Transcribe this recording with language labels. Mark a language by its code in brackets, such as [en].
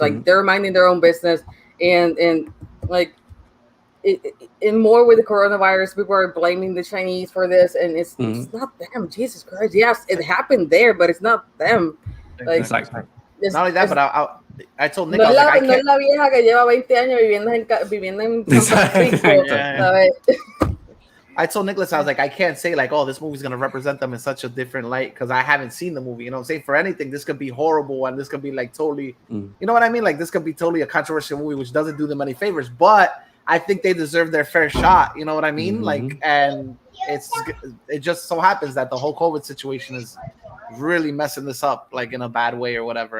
[en] Like they're minding their own business, and like in more with the coronavirus, people are blaming the Chinese for this, and it's not them. Jesus Christ, yes, it happened there, but it's not them. Like, exactly. Not only that, but I told Nick, [es] no es la vieja que lleva 20 años viviendo en San Francisco. [en] I told Nicholas, I was like, I can't say like, oh, this movie's gonna represent them in such a different light because I haven't seen the movie. You know what I'm saying? For anything, this could be horrible and this could be like totally, you know what I mean? Like this could be totally a controversial movie, which doesn't do them any favors. But I think they deserve their fair shot. You know what I mean? Like, and it just so happens that the whole COVID situation is really messing this up, like in a bad way or whatever.